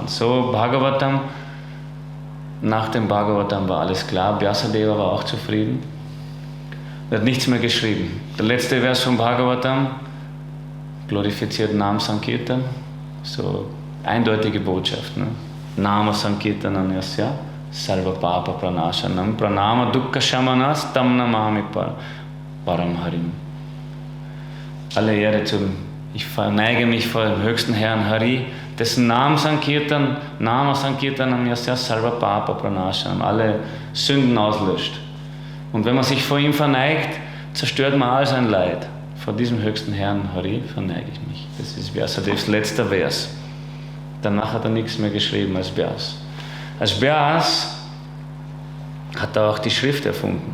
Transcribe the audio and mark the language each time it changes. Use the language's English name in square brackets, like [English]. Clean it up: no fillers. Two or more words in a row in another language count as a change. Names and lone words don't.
[German] So Bhagavatam, nach dem Bhagavatam war alles klar. Vyasadeva war auch zufrieden. Er hat nichts mehr geschrieben. Der letzte Vers von Bhagavatam glorifiziert [Sanskrit] नाम संकीर्तन. [German] So eindeutige Botschaft. Ne? [Sanskrit] नाम संकीर्तनम् यस्य सर्व पाप प्रणाशनम् प्रणाम दुःख शमनस् तम् नमामि परम् हरिम्. [German] Alle Ehre zum, ich verneige mich vor dem höchsten Herrn Hari, dessen [Sanskrit] नाम संकीर्तनम् यस्य सर्व पाप प्रणाशनम्, [German] alle Sünden auslöscht. Und wenn man sich vor ihm verneigt, zerstört man all sein Leid. Vor diesem höchsten Herrn Hari verneige ich mich. Das ist Vyasadevs letzter Vers. Danach hat er nichts mehr geschrieben als Vyas. Als Vyas hat er auch die Schrift erfunden.